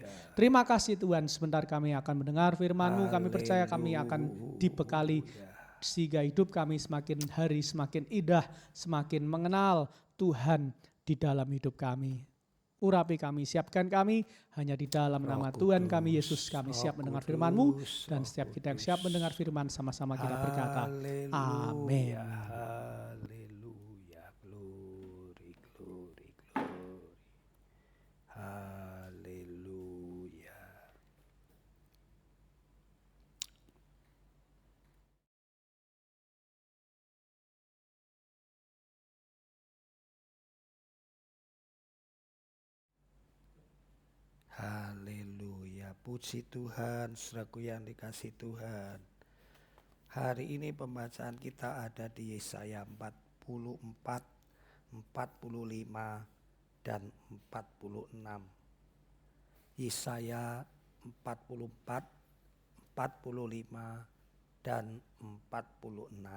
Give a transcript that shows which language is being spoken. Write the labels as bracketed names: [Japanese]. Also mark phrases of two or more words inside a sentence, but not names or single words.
[Indonesian] Terima kasih Tuhan, sebentar kami akan mendengar firman-Mu, kami percaya kami akan dibekali sehingga hidup kami semakin hari semakin indah, semakin mengenal Tuhan di dalam hidup kami. Urapi kami, siapkan kami, hanya di dalam nama Tuhan kami Yesus kami siap mendengar firman-Mu, dan setiap kita yang siap mendengar firman sama-sama kita berkata, amin. Haleluya, [English] glory, glory, glory. [Indonesian] Haleluya. Haleluya, puji Tuhan, saudaraku yang dikasih Tuhan. Hari ini pembacaan kita ada di Yesaya 44, 45, dan 46. Yesaya 44, 45 dan 46.